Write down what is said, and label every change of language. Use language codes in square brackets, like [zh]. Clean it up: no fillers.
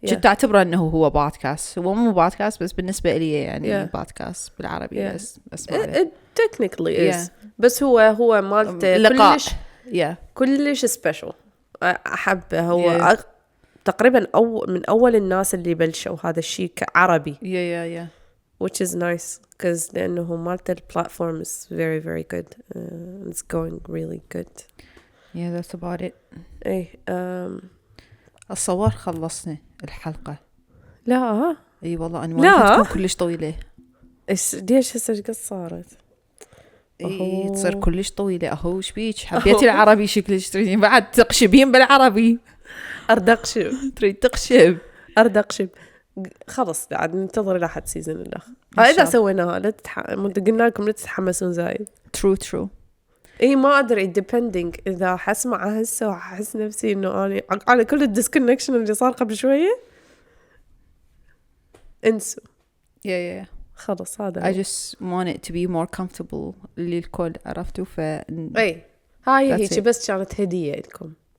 [ar] كنت أعتبره أنه هو بودكاست. هو مو بودكاست بس بالنسبة لي يعني بودكاست بالعربي. بس [en] it technically is. [ar] بس هو مالته لقاء كلش سبيشل. أحبه. هو تقريبا من أول الناس اللي بلشوا هذا الشيء كعربي. [en] which is nice because [ar] لأنه مالته البلاتفورم [en] is very very good. It's going really good. That's about it. [ar] إيه. الصور خلصنا الحلقة. لا. أي والله أنا تكون كلش طويلة. ليش هسه قد صارت؟ تصير كلش طويلة. أهو شبيك حبيتي العربي شكلش تريدين بعد تقشبين بالعربي. أردقشب. تريد تقشب. أردقشب. خلص بعد ننتظر لحد سيزن الأخ. إذا سويناها قلنا لكم لا تتحمسون زايد. [en] true. [ar] إيه ما أدري depending إذا حسمع هسه وحس نفسي إنه أنا على كل الديسكونكشن اللي صار قبل شوية انسوا. خلص هذا. [en] I just want it to be more comfortable [ar] للكل عرفتوا. إيه هاي هيك بس كانت هدية لكم.